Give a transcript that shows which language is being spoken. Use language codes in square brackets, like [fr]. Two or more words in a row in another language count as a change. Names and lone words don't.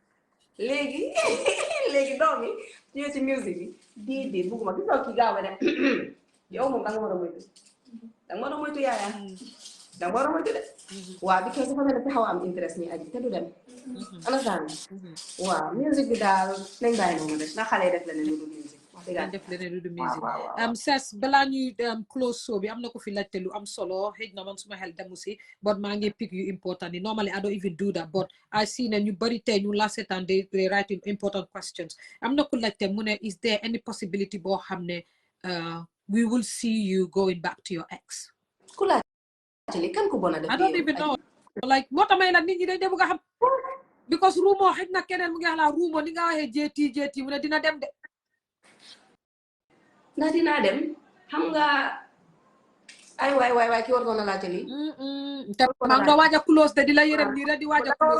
[wo] léegi doomi ñëw ci musique bi déedéet bugguma gis nga kii gaaw a ne yow moom danga war a moytu yaaya danga war a moytu de waaw because dafa mel ne xaw a am interest ni aji te du dem understand waaw musique bi daal nañ bàyyi noonu rek na xale def leneen lu dul musique def leneen lu dul musique Cess balaa ñuy close show bi am na ko fi laajte lu am solo xëy na man suma xel demu si but maa ngi pick yu important yi [en] normally I don't even do that but I see [wo] ne ñu bari tey ñu la seetaan [en] they write important questions [wo] am na ku laajte mu ne [en] is there any possibility [wo] boo xam ne [en] we will see you going back to your ex [wo] ku laajte li kan ko bona def [en] I don't even know like [wo] moo tax may la nit ñi dañ bëgg a xam because ruumoo xëy na keneen mu ngi xalaat ruumoo ni nga waxee jéeti mu ne dina dem de ndax dinaa dem xam nga ay waay ki war ko na laajte lii te maa nga waaj a close de di la yërëm nii rek di waaj a close